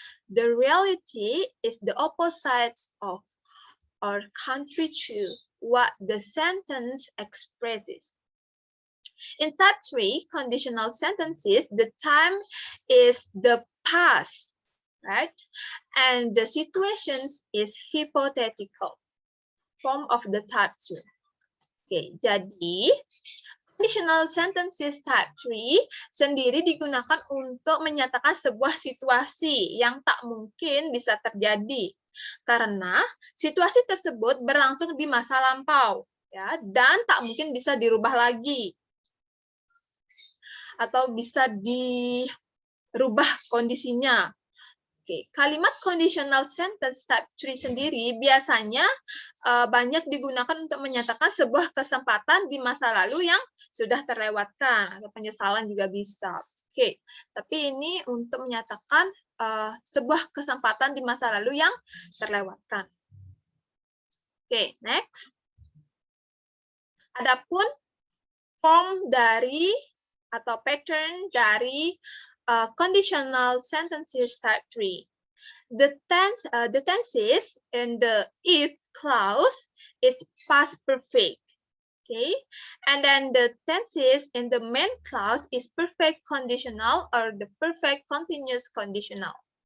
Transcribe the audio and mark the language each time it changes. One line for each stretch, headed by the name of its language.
English: The reality is the opposite of or contrary to what the sentence expresses. In type 3 conditional sentences, the time is the past, right? And the situations is hypothetical, form of the type 2.
Indonesian: Oke, jadi conditional sentences type 3 sendiri digunakan untuk menyatakan sebuah situasi yang tak mungkin bisa terjadi karena situasi tersebut berlangsung di masa lampau, ya, dan tak mungkin bisa dirubah lagi atau bisa dirubah kondisinya. Oke, kalimat conditional sentence type 3 sendiri biasanya banyak digunakan untuk menyatakan sebuah kesempatan di masa lalu yang sudah terlewatkan, atau penyesalan juga bisa. Oke, tapi ini untuk menyatakan sebuah kesempatan di masa lalu yang terlewatkan. Oke, next. Adapun form dari atau pattern dari conditional sentences type 3.
English: The tenses in the if clause is past perfect. Okay, and then the tenses in the main clause is perfect conditional or the perfect continuous conditional.